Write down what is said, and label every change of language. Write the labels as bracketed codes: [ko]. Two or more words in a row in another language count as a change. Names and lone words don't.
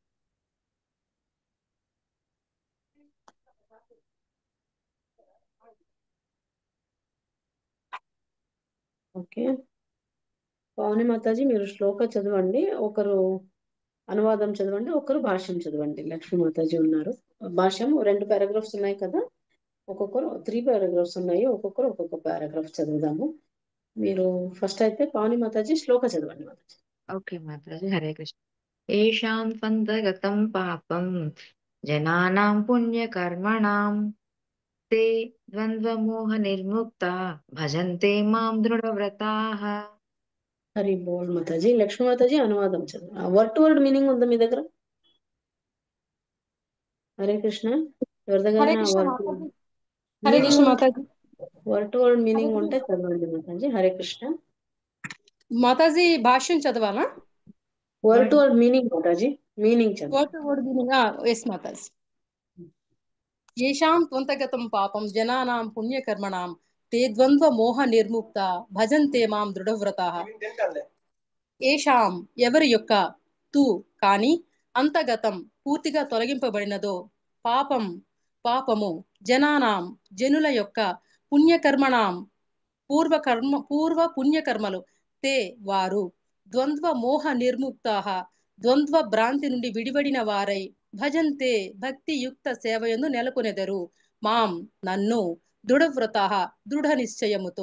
[te] ఓకే, పవని మాతాజీ మీరు శ్లోక చదవండి, ఒకరు అనువాదం చదవండి, ఒకరు భాష్యం చదవండి. లక్ష్మీ మాతాజీ ఉన్నారు. భాష్యం 2 పారాగ్రాఫ్స్ ఉన్నాయి కదా, ఒక్కొక్కరు 3 పారాగ్రాఫ్స్ ఉన్నాయి, ఒక్కొక్కరు ఒక్కొక్క పారాగ్రాఫ్ చదువుదాము. మీరు ఫస్ట్ అయితే పవని మాతాజీ శ్లోక చదవండి మాతాజీ. ఓకే మాతాజీ. హరే కృష్ణ. [sa] येषां त्वन्तगतं पापं जनानां पुण्यकर्मणां ते द्वन्द्वमोहनिर्मुक्ता भजन्ते मां दृढव्रताः. [te] హరి బోల్ మాతాజీ. లక్ష్మీ మాతాజీ అనువాదం చదవండి. [en] word to word meaning [te] ఉందా మీ దగ్గర? హరే కృష్ణ. ఎవరి హరే దగ్గర కృష్ణ వర్డ్ మాతాజీ. హరే మీనింగ్ కృష్ణ ఉంటే, మాతాజీ. [en] word to word [te] హరే మీనింగ్ కృష్ణ ఉంటే చదవండి మాతాజీ. హరే కృష్ణ. మాతాజీ. భాష్యం చదవాలా? [en] word to word meaning Mataji, meaning [te] వర్డ్ చదవండి. [en] to word meaning. yes Mataji. [sa] येषां त्वन्तगतं पापं जनानां पुण्यकर्मणां ते द्वन्द्वमोहनिर्मुक्ता भजन्ते मां दृढव्रताः. [te] ఏషాం ఎవరి యొక్క తు కాని అంతగతం పూర్తిగా తొలగింపబడినదో పాపము జనానాం జనుల యొక్క పుణ్యకర్మణాం పూర్వ పుణ్యకర్మలు తే వారు [sa] द्वन्द्व मोह निर्मुक्ताः [te] ద్వంద్వ భ్రాంతి నుండి విడివడిన వారై భజంతే భక్తి యుక్త సేవయందు నెలకొనెదరు మాం నన్ను దృఢవ్రతాః దృఢ నిశ్చయముతో.